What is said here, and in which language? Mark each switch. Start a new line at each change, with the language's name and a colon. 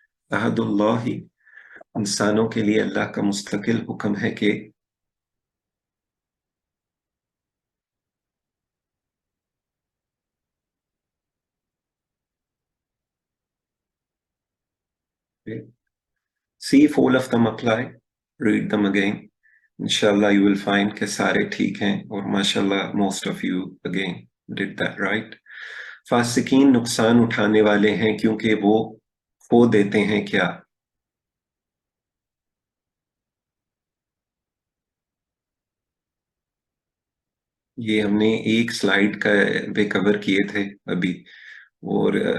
Hindi: अहदुल्लाही, इंसानों के लिए अल्लाह का मुस्तकिल हुक्म है कि,
English: see if all of them apply, read them again. Inshallah you will find
Hindi: कि सारे ठीक हैं, और
English: माशाल्लाह most of you again did that right.
Hindi: फासिकीन नुकसान उठाने वाले हैं क्योंकि वो खो देते हैं क्या? ये हमने एक स्लाइड का पे कवर किए थे अभी। और